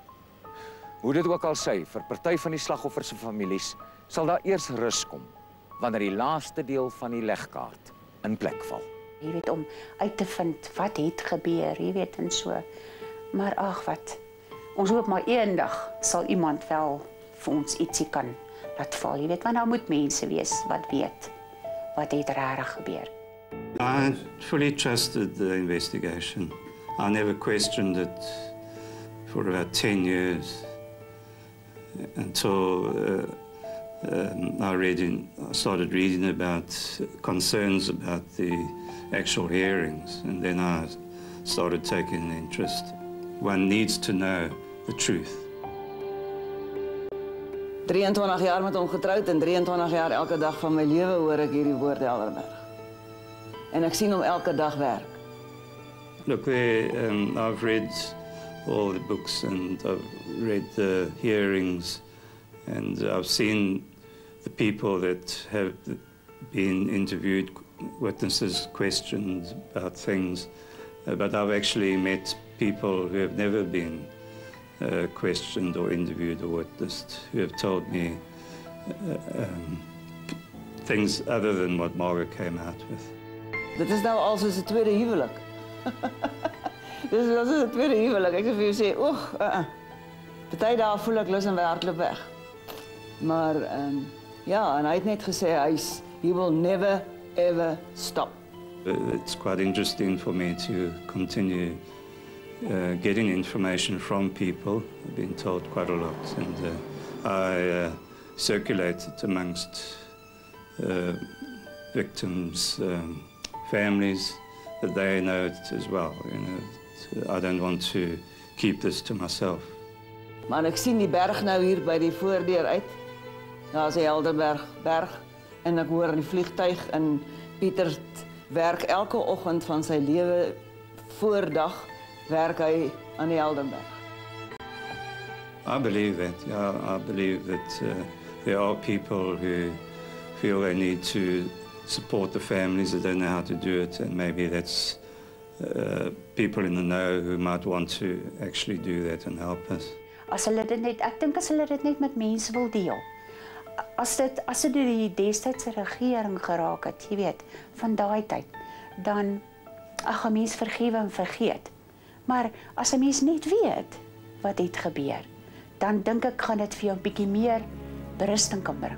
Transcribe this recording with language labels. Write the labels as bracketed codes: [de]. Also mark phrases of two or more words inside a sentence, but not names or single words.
[af] Hoe dit ook al sê, vir party van die slagoffers se families sal daar eers rus kom wanneer die laaste deel van die legkaart in plek val. Jy weet, om uit te vind wat het gebeur, jy weet, en so. Maar ag wat, ons hoop maar eendag sal iemand wel vir ons ietsie kan laat val, jy weet, want daar moet mense wees wat weet wat het regtig gebeur. [en] I fully trusted the investigation. I never questioned it for about 10 years until I started reading about concerns about the actual hearings, and then I started taking interest. One needs to know the truth. [af] 23 jaar met hom getroud en 23 jaar elke dag van my lewe hoor ek hierdie woord Helderberg. En ek sien hom elke dag werk. [en] Look, I've read all the books and I've read the hearings and I've seen the people that have been interviewed, witnesses questioned about things, but I've actually met people who have never been questioned or interviewed or witnessed, who have told me things other than what Margaret came out with. [af] Dit is nou al soos 'n tweede huwelik. Dit is soos 'n tweede huwelik. Ek sê vir jou sê, party dae voel ek lus en hardloop weg. Maar ja, en hy het net gesê [en] he will never ever stop. It's quite interesting for me to continue getting information from people. I've been told quite a lot, and I circulate it amongst victims' families, that they know it as well. You know, I don't want to keep this to myself. [af] Maar ek sien die berg nou hier by die voordeur uit. Daar is die Helderberg berg en ek hoor in die vliegtuig en Pieter werk elke oggend van sy lewe voordag werk hy aan die Helderberg. [en] I believe that. Yeah, I believe that there are people who feel they need to support the families that don't know how to do it, and maybe that's people in the know who might want to actually do that and help us. [af] As hulle dit net, ek dink as hulle dit net met mense wil deel. As dit die destydse regering geraak het, jy weet, van daai tyd, dan ag 'n mens vergewe en vergeet. Maar as 'n mens net weet wat het gebeur, dan dink ek gaan dit vir jou 'n bietjie meer berusting kan bring.